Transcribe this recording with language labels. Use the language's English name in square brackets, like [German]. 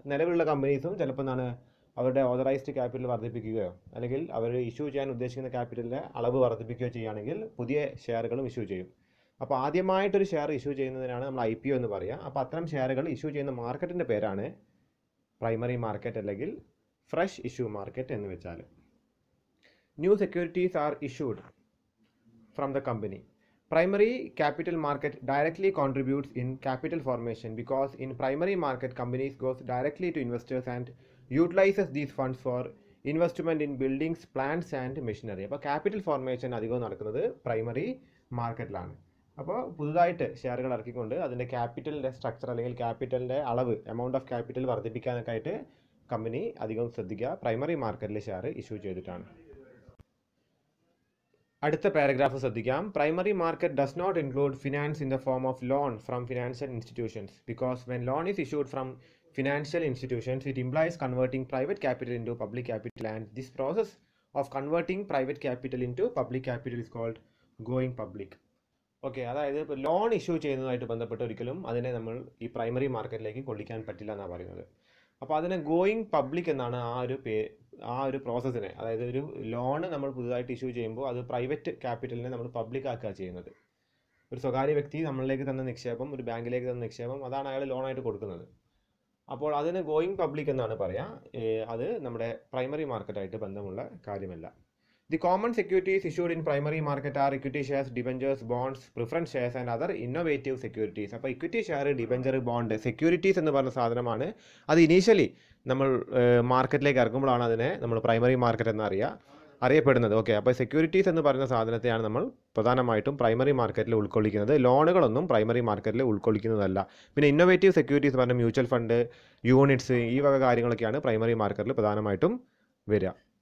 [Malayalam] നിലവിലുള്ള കമ്പനീസും ചിലപ്പോൾ എന്താണ് അവരുടെ ഓതറൈസ്ഡ് ക്യാപിറ്റൽ വർദ്ധിപ്പിക്കുകയോ അല്ലെങ്കിൽ അവർ ഇഷ്യൂ ചെയ്യാൻ ഉദ്ദേശിക്കുന്ന ക്യാപിറ്റലിൻ്റെ അളവ് വർദ്ധിപ്പിക്കുകയോ ചെയ്യുകയാണെങ്കിൽ പുതിയ ഷെയറുകളും ഇഷ്യൂ ചെയ്യും. അപ്പോൾ ആദ്യമായിട്ടൊരു ഷെയർ ഇഷ്യൂ ചെയ്യുന്നതിനാണ് നമ്മൾ IPO എന്ന് പറയുക. അപ്പോൾ അത്തരം ഷെയറുകൾ ഇഷ്യൂ ചെയ്യുന്ന മാർക്കറ്റിൻ്റെ പേരാണ് പ്രൈമറി മാർക്കറ്റ് അല്ലെങ്കിൽ ഫ്രഷ് ഇഷ്യൂ മാർക്കറ്റ് എന്ന് വെച്ചാൽ. [English] New securities are issued from the company. Primary capital market directly contributes in capital formation because in primary market companies goes directly to investors and utilizes these funds for investment in buildings, plants and machinery. [Malayalam] അപ്പോൾ capital formation അധികവും നടക്കുന്നത് primary മാർക്കറ്റിലാണ്. അപ്പോൾ പുതുതായിട്ട് ഷെയറുകൾ ഇറക്കിക്കൊണ്ട് അതിൻ്റെ ക്യാപിറ്റലിൻ്റെ structure അല്ലെങ്കിൽ ക്യാപിറ്റലിൻ്റെ അളവ് amount of capital വർദ്ധിപ്പിക്കാനൊക്കെ ആയിട്ട് company അധികം ശ്രദ്ധിക്കുക പ്രൈമറി മാർക്കറ്റിൽ ഷെയർ ഇഷ്യൂ ചെയ്തിട്ടാണ്. അടുത്ത പാരഗ്രാഫ് ശ്രദ്ധിക്കാം. [English] Primary market does not include finance in the form of loan from financial institutions because when loan is issued from financial institutions it implies converting private capital into public capital and this process of converting private capital into public capital is called going public. [Malayalam] Okay, അതായത് ഇപ്പോൾ loan issue ചെയ്യുന്നതുമായിട്ട് ബന്ധപ്പെട്ട് ഒരിക്കലും അതിനെ നമ്മൾ ഈ primary മാർക്കറ്റിലേക്ക് കൊള്ളിക്കാൻ പറ്റില്ല എന്നാണ് പറയുന്നത്. അപ്പോൾ അതിനെ ഗോയിങ് പബ്ലിക് എന്നാണ് ആ ഒരു പ്രോസസ്സിനെ, അതായത് ഒരു ലോണ് നമ്മൾ പുതുതായിട്ട് ഇഷ്യൂ ചെയ്യുമ്പോൾ അത് പ്രൈവറ്റ് ക്യാപിറ്റലിനെ നമ്മൾ പബ്ലിക് ആക്കുക ചെയ്യുന്നത്. ഒരു സ്വകാര്യ വ്യക്തി നമ്മളിലേക്ക് തന്ന നിക്ഷേപം, ഒരു ബാങ്കിലേക്ക് തന്ന നിക്ഷേപം, അതാണ് അയാൾ ലോണായിട്ട് കൊടുക്കുന്നത്. അപ്പോൾ അതിന് ഗോയിങ് പബ്ലിക് എന്നാണ് പറയുക. അത് നമ്മുടെ പ്രൈമറി മാർക്കറ്റായിട്ട് ബന്ധമുള്ള കാര്യമല്ല. [English] The common securities issued in primary market are equity shares, debentures, bonds, preference shares and other innovative securities. [Malayalam] അപ്പോൾ equity share, debenture, bond, securities എന്ന് പറഞ്ഞ സാധനമാണ്. അത് ഇനീഷ്യലി നമ്മൾ മാർക്കറ്റിലേക്ക് ഇറക്കുമ്പോഴാണ് അതിനെ നമ്മൾ പ്രൈമറി മാർക്കറ്റ് എന്ന് അറിയപ്പെടുന്നത്. ഓക്കെ, അപ്പോൾ സെക്യൂരിറ്റീസ് എന്ന് പറയുന്ന സാധനത്തെയാണ് നമ്മൾ പ്രധാനമായിട്ടും പ്രൈമറി മാർക്കറ്റിൽ ഉൾക്കൊള്ളിക്കുന്നത്. ലോണുകളൊന്നും പ്രൈമറി മാർക്കറ്റിൽ ഉൾക്കൊള്ളിക്കുന്നതല്ല. പിന്നെ ഇന്നോവേറ്റീവ് സെക്യൂരിറ്റീസ് പറഞ്ഞ മ്യൂച്വൽ ഫണ്ട്, യൂണിറ്റ്സ്, ഈ വക കാര്യങ്ങളൊക്കെയാണ് പ്രൈമറി മാർക്കറ്റിൽ പ്രധാനമായിട്ടും വരിക.